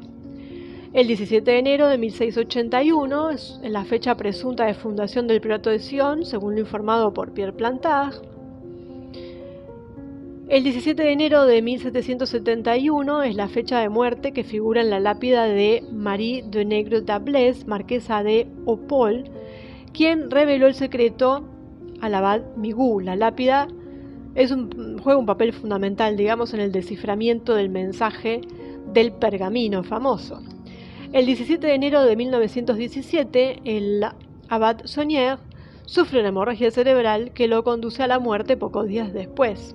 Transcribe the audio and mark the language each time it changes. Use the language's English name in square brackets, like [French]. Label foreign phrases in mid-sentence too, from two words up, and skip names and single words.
[Spanish] El 17 de enero de 1681 es la fecha presunta de fundación del priorato de Sion, según lo informado por Pierre Plantard. El 17 de enero de 1771 es la fecha de muerte que figura en la lápida de Marie de Negre d'Ablès, marquesa de Opole, quien reveló el secreto al abad Migout. La lápida juega un papel fundamental, digamos, en el desciframiento del mensaje del pergamino famoso. El 17 de enero de 1917, el abad Saunier sufre una hemorragia cerebral que lo conduce a la muerte pocos días después.